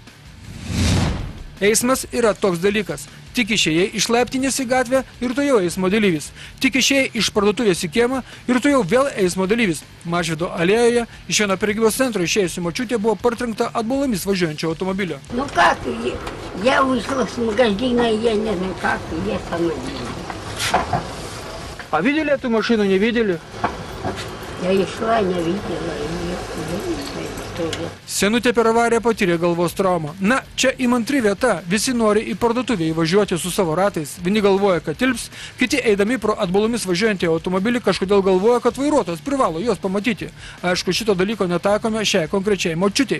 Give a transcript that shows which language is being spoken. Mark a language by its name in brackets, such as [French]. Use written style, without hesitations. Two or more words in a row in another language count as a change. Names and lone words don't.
[Lithuanian] Eismas yra toks dalykas. Tik išėjai iš laiptinės į gatvę ir tu jau eismo dalyvis. Tik išėjai iš parduotuvės į kiemą ir tu jau vėl eismo dalyvis. Mažvydo alėjoje iš vieno prekybos centro išėjusi močiutė buvo partrenkta atbulomis važiuojančio automobilio. [Russian] Ну как, я вышла с магазина, я не знаю как, я остановилась. А видели эту машину, не видели? Я и шла, не видела, и я тоже. [Lithuanian] Senutė per avariją patyrė galvos traumą. Na, čia įmantri vieta. Visi nori į parduotuvę įvažiuoti su savo ratais. Vieni galvoja, kad tilps, kiti eidami pro atbulomis važiuojantį automobilį kažkodėl galvoja, kad vairuotojas privalo juos pamatyti. Aišku, šito dalyko netaikome šiai konkrečiai močiutei.